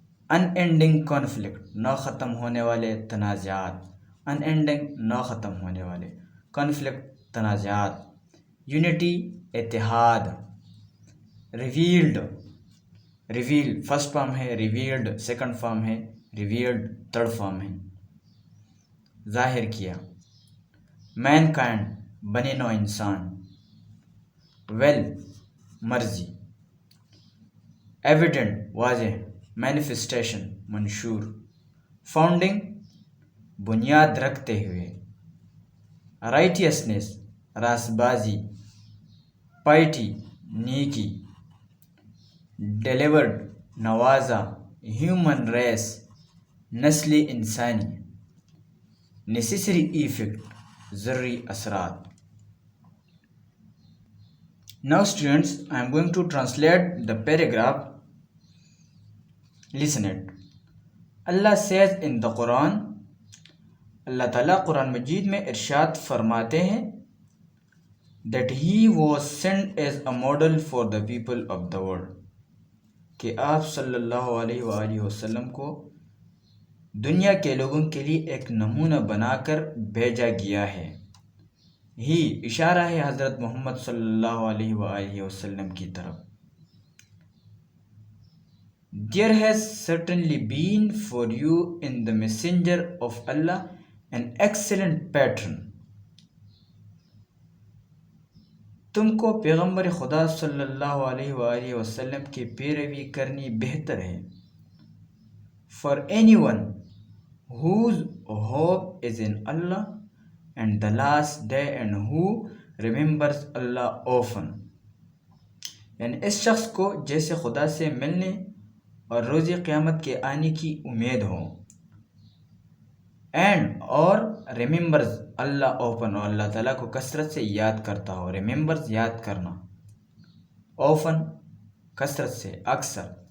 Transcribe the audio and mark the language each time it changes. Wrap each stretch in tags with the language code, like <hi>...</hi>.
<en>Unending conflict,</en> <ur>نہ ختم ہونے والے تنازعات, unending نہ ختم ہونے والے, conflict تنازعات.</ur> <en>Unity اتحاد. Reveal first form ہے revealed, second form ہے revealed, third form ہے</en> <ur>ظاہر کیا. Mankind بنے نوع انسان. Will مرضی. Evident واضح, manifestation منشور. Founding بنیاد رکھتے ہوئے. Righteousness راست بازی. Piety نیکی.</ur> <en>Delivered نوازا، human race نسل انسانی، نیسیسری ایفیکٹ ضروری اثرات. Now students, I am going to translate the paragraph. Listen it. Allah says in the Quran,</en> <ur>اللہ تعالیٰ قرآن مجید میں ارشاد فرماتے ہیں</ur> <en>that he was sent as a model for the people of the world،</en> <ur>کہ آپ صلی اللہ علیہ وآلہ وسلم کو دنیا کے لوگوں کے لیے ایک نمونہ بنا کر بھیجا گیا ہے. ہی اشارہ ہے حضرت محمد صلی اللہ علیہ وآلہ وسلم کی طرف.</ur> <en>There has certainly been for you in the messenger of Allah an excellent pattern.</en> <ur>تم کو پیغمبر خدا صلی اللہ علیہ وآلہ وسلم کی پیروی کرنی بہتر ہے.</ur> <en>For anyone whose hope is in Allah and the last day and who remembers Allah often.</en> <ur>یعنی اس شخص کو جیسے خدا سے ملنے اور روز قیامت کے آنے کی امید ہو. اینڈ اور</ur> <en>remembers Allah often,</en> <ur>اور اللہ تعالیٰ کو کثرت سے یاد کرتا ہو. ریممبرز یاد کرنا، اوفن کثرت سے، اکثر.</ur>